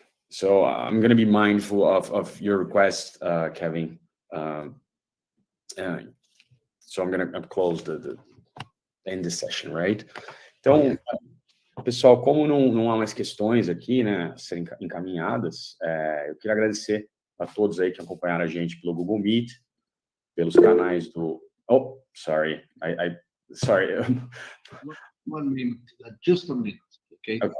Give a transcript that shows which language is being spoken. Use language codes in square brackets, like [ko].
[en] So I'm going to be mindful of your request, Kevin. So I'm going to close end the session, right? [pt] Então, pessoal, como não há mais questões aqui, né, a serem encaminhadas, eu queria agradecer a todos aí que acompanharam a gente pelo Google Meet, pelos canais do... [en] Oh, sorry. Sorry. 1 minute, just a minute, okay?